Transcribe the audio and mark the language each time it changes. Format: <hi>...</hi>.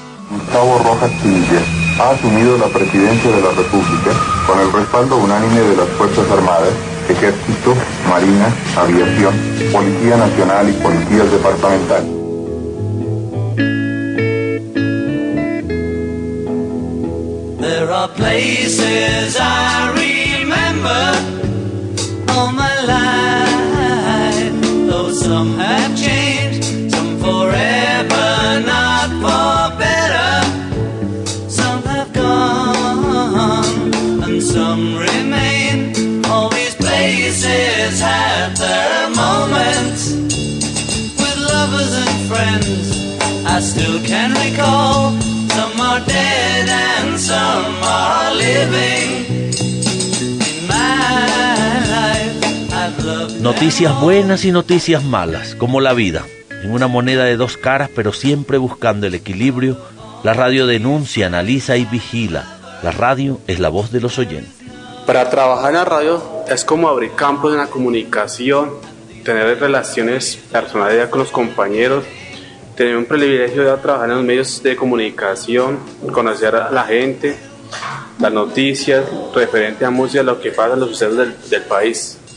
<es>Gustavo Rojas Pinilla ha asumido la presidencia de la República con el respaldo unánime de las Fuerzas Armadas, Ejército, Marina, Aviación, Policía Nacional y Policías Departamentales.</es> <en>There are places I remember all my life, though some have changed, some forever, not for better. Some have gone and some remain. All these places have their moments with lovers and friends. I still can recall. Some are dead and some are living.</en> <es>Noticias buenas y noticias malas, como la vida. En una moneda de dos caras, pero siempre buscando el equilibrio, la radio denuncia, analiza y vigila. La radio es la voz de los oyentes. Para trabajar en la radio es como abrir campos en la comunicación, tener relaciones personales con los compañeros, tener un privilegio de trabajar en los medios de comunicación, conocer a la gente, las noticias, referente a música, lo que pasa, los sucesos del país.</es>